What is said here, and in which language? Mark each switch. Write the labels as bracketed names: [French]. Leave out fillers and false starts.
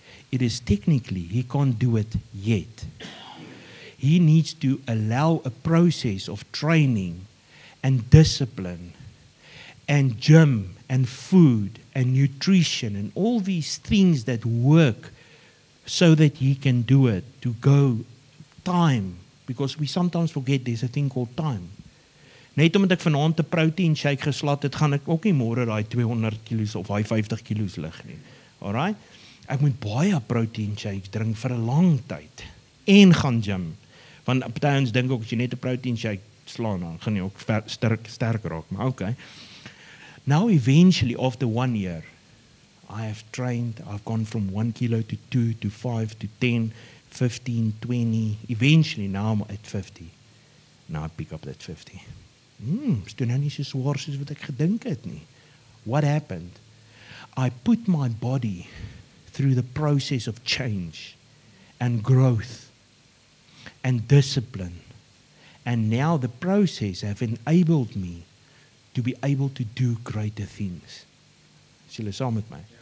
[English] It is technically he can't do it yet. He needs to allow a process of training and discipline and gym and food and nutrition and all these things that work so that he can do it, to go time. Because we sometimes forget there's a thing called time. [Afrikaans] Net omdat ek vanaand 'n protein shake geslat het, gaan ek ook nie môre daai 200 kilos of daai 50 kilos lig nie. Alright? Ek moet baie protein shakes drink vir 'n lang tyd en gaan gym. Want party ons dink ook as jy net 'n protein shake slaan, dan gaan jy ook sterk raak, maar okay. [English] Now eventually after 1 year, I have trained, I've gone from 1 kilo to 2 to 5 to 10, 15, 20, eventually now I'm at 50. Now I pick up that 50. [Afrikaans] Is toe nou nie so swaar soos wat ek gedink het nie. [English] What happened? I put my body through the process of change and growth and discipline. And now the process have enabled me to be able to do greater things. [Afrikaans] Is julle saam met my?